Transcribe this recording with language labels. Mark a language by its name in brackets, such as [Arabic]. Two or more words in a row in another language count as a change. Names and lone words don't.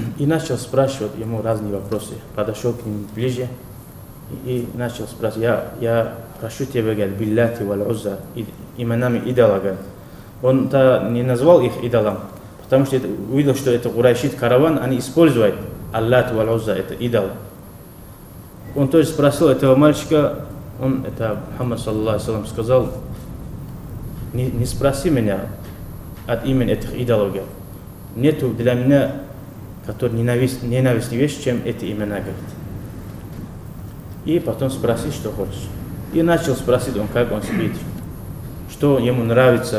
[Russian] И начал спрашивать ему разные вопросы. Подошел к ним ближе и начал спрашивать: я прошу тебя, говорит, [Arabic] باللات والعزى, [Russian] именами идола, говорит. Он-то не назвал их идолом, потому что увидел, что это курайшит караван, они используют Аллат валь узза, это идол. Он тоже спросил этого мальчика, это Мухаммад, [Arabic] صلى الله عليه وسلم, [Russian] сказал: не спроси меня от имени этих идолов, говорит. Нету для меня, который ненавистнее вещь, чем эти имена, говорит. И потом спроси, что хочешь. И начал спросить он, как он спит, что ему нравится.